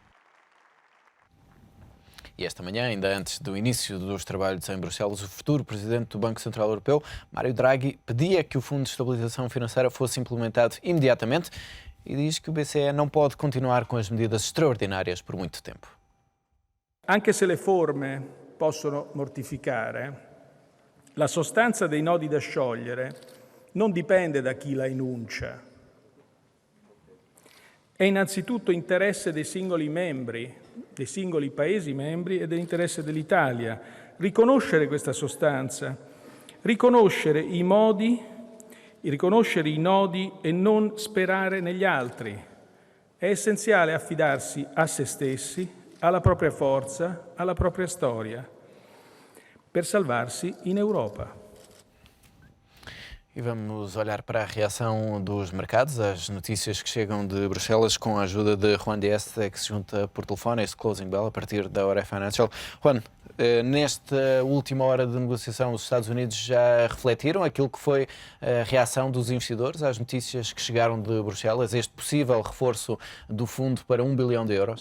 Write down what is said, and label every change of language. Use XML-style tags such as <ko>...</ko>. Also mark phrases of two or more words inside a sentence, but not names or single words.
<pt>E esta manhã, ainda antes do início dos trabalhos em Bruxelas, o futuro presidente do Banco Central Europeu, Mário Draghi, pedia que o Fundo de Estabilização Financeira fosse implementado imediatamente e diz que o BCE não pode continuar com as medidas extraordinárias por muito tempo.</pt> <it>Anche se le forme possono mortificare, la sostanza dei nodi da sciogliere non dipende da chi la enuncia. È innanzitutto interesse dei singoli membri, dei singoli Paesi membri e dell'interesse dell'Italia. Riconoscere questa sostanza, riconoscere i nodi e non sperare negli altri. È essenziale affidarsi a se stessi, alla propria forza, alla propria storia, per salvarsi in Europa.</it> <pt>E vamos olhar para a reação dos mercados, as notícias que chegam de Bruxelas com a ajuda de Juan Dieste, que se junta por telefone a este Closing Bell a partir da Hora Financial. Juan, nesta última hora de negociação, os Estados Unidos já refletiram aquilo que foi a reação dos investidores às notícias que chegaram de Bruxelas, este possível reforço do fundo para 1 bilhão de euros?</pt>